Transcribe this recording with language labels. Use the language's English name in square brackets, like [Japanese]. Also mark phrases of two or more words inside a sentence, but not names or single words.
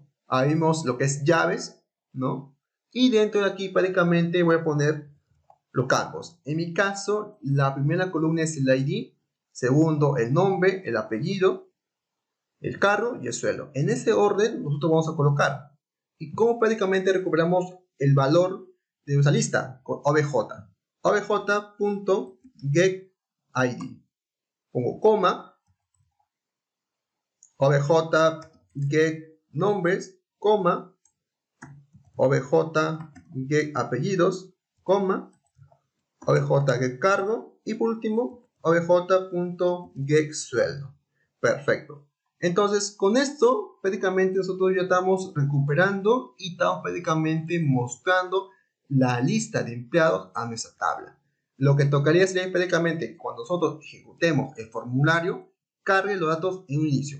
[Spanish] Ahí vemos lo que es llaves, ¿no? Y dentro de aquí prácticamente voy a poner los campos. En mi caso, la primera columna es el ID, segundo el nombre, el apellido, el carro y el suelo. En ese orden nosotros vamos a colocar. ¿Y cómo prácticamente recuperamos el valor de nuestra lista? Con obj. obj.getID. Pongo coma, obj.getNombres, coma, obj.getApellidos, coma, obj.getCargo y por último obj.getSueldo. Perfecto. Entonces, con esto, prácticamente nosotros ya estamos recuperando y estamos prácticamente mostrando la lista de empleados a nuestra tabla. Lo que tocaría sería prácticamente cuando nosotros ejecutemos el formulario, cargue los datos en un inicio.